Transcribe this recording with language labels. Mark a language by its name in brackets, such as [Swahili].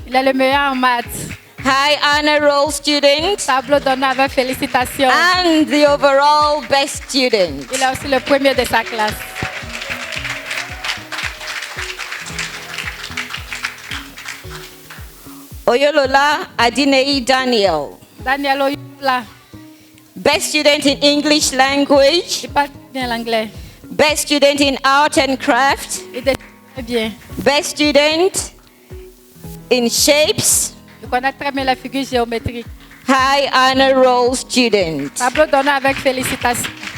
[French] Il est le meilleur en maths. [English] high honor roll student, [French] Tableau d'honneur avec félicitations. [English] and the overall best student. [French] Il est aussi le premier de sa classe. [English] Oyolola Adinei Daniel, [French] Daniel Oyola, [English] best student in English language, [French] il parle bien l'anglais. [English] best student in art and craft, [French] Il dessine très bien. [English] best student in shapes, [French] Il connaît très bien la figure géométrique. [English] high honor roll student. [French] Tableau d'honneur avec félicitations.